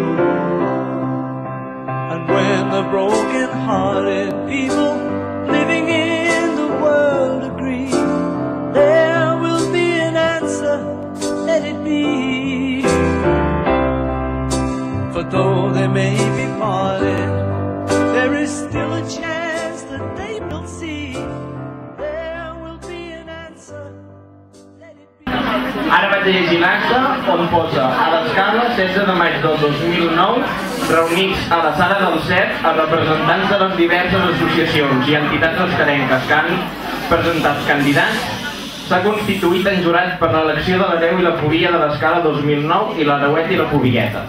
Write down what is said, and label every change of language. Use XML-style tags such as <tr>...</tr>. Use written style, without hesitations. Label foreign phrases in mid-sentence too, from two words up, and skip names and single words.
<en>And when the broken-hearted people living in the world agree, there will be an answer, let it be. For though they may be parted, there is still a chance that they will see. There will be an answer.</en> <ca>Ara vaig a llegir l'acte on posa a l'escala 16 de maig del 2009 reunits a la sala del CEP els representants de les diverses associacions i entitats oscarenques que han presentat candidats. S'ha constituït en jurat per l'elecció de l'hereu i la polia de l'escala 2009 i l'hereuet i la polieta.</ca>